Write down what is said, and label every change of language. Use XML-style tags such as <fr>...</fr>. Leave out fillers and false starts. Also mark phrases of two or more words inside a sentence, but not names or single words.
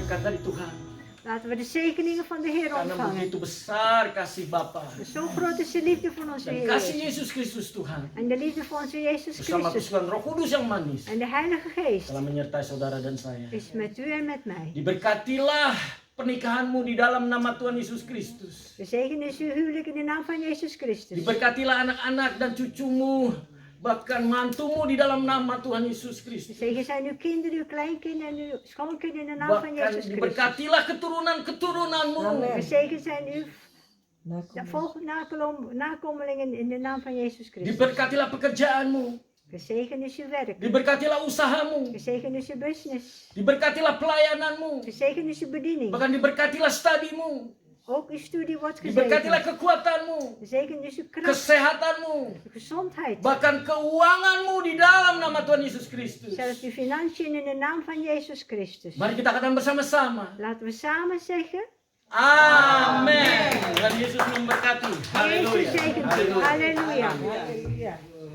<id>dari Tuhan.</id> <nl>Laten we de zegeningen van de Heer</nl> <id>Karena</id> <nl>ontvangen.</nl> <id>begitu besar kasih Bapa</id> <nl>Zo groot is de liefde van onze</nl> <id>dan</id> <nl>Heer.</nl> <id>kasih Yesus Kristus Tuhan.</id> <nl>En de liefde van onze Jezus</nl> <id>Bersama</id> <nl>Christus.</nl> <id>kusukan Roh Kudus yang manis</id> <nl>En de Heilige Geest</nl> <id>telah menyertai saudara dan saya.</id> <nl>is met u en met mij.</nl> <id>Diberkatilah pernikahanmu di dalam nama Tuhan Yesus Kristus.</id> <nl>Gezegend is uw huwelijk in de naam van Jezus Christus.</nl> <id>Diberkatilah anak-anak dan cucumu, bahkan mantumu di dalam nama Tuhan Yesus Kristus.</id> <nl>Gezegend zijn uw kinderen, uw kleinkinderen en uw schoonkinderen in de naam van</nl> <id>Bahkan</id> <nl>Jezus Christus.</nl> <id>diberkatilah keturunan-keturunanmu.</id> <nl>Gezegend zijn uw nakomelingen in de naam van Jezus Christus.</nl> <id>Diberkatilah pekerjaanmu.</id> <nl>Gezegend is uw werk.</nl> <id>Diberkatilah usahamu.</id> <nl>Gezegend is uw business.</nl> <id>Diberkatilah pelayananmu.</id> <nl>Gezegend is uw bediening.</nl> <id>Bahkan diberkatilah studimu.</id> <nl>Ook uw studie wordt</nl> <id>Diberkatilah</id> <nl>gezegend.</nl> <id>kekuatanmu.</id> <nl>Gezegend is uw kracht,</nl> <id>Kesehatanmu.</id> <nl>uw gezondheid.</nl> <id>Bahkan keuanganmu di dalam nama Tuhan Yesus Kristus.</id> <nl>Zelfs uw financiën in de naam van Jezus Christus.</nl> <id>Mari kita katakan bersama-sama.</id> <nl>Laten we samen zeggen.</nl> <id>Amin. Tuhan Yesus memberkati.</id> <nl>Jezus</nl> <id>Haleluya.</id> <nl>zegent u.</nl> <id>Haleluya.</id> <nl>Halleluja. Halleluja.</nl>